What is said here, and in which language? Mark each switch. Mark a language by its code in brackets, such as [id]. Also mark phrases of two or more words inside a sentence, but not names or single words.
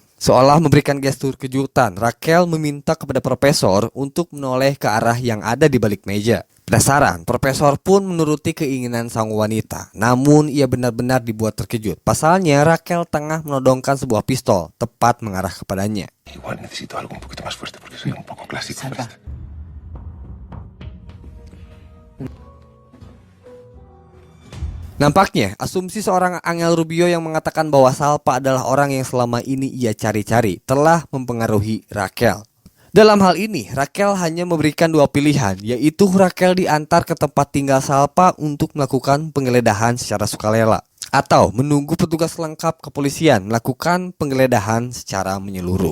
[id] Seolah memberikan gestur kejutan, Raquel meminta kepada Profesor untuk menoleh ke arah yang ada di balik meja. Penasaran, Profesor pun menuruti keinginan sang wanita. Namun ia benar-benar dibuat terkejut. Pasalnya Raquel tengah menodongkan sebuah pistol tepat mengarah kepadanya. [es] Igual necesito algo un poquito más fuerte porque soy un poco clásico. Salva. [id] Nampaknya, asumsi seorang Angel Rubio yang mengatakan bahwa Salpa adalah orang yang selama ini ia cari-cari telah mempengaruhi Raquel. Dalam hal ini, Raquel hanya memberikan dua pilihan, yaitu Raquel diantar ke tempat tinggal Salpa untuk melakukan penggeledahan secara sukarela, atau menunggu petugas lengkap kepolisian melakukan penggeledahan secara menyeluruh.